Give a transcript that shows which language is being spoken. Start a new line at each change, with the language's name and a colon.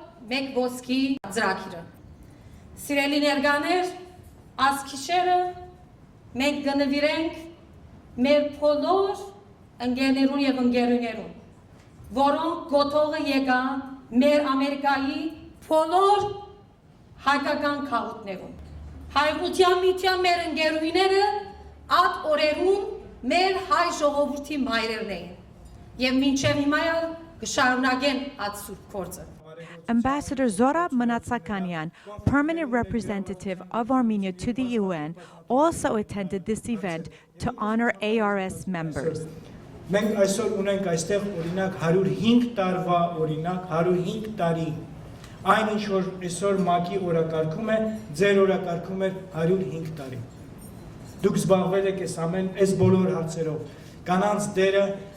Armenian: մեկ ոսկի ծրագիրը։ Սիրելի ներկաներ, ասքիշերը մենք գնվիրենք մեր բոլոր ընկերներուն եւ ընկերուներուն, որոնք գոտողը եկան մեր Ամերիկայի բոլոր հայկական քաղաքներում։ Հայօգնության միության մեր ընկերուները այդ օրերուն մեր հայ ժողովրդի մայրերն էին եւ մինչեւ հիմա կշարունակեն այդ սուրբ գործը։
English: Ambassador Zora Manatsakanian, permanent representative of Armenia to the UN, also attended this event to honor ARS members.
Armenian: Մենք այսօր ունենք այստեղ օրինակ 105 տարվա օրինակ 105 տարի այն ինչ որ այսօր ՄԱԿ-ի օրակարգում է ձեր օրակարգում է 105 տարի դուք զբաղվել եք այս բոլոր հարցերով կանանց դերը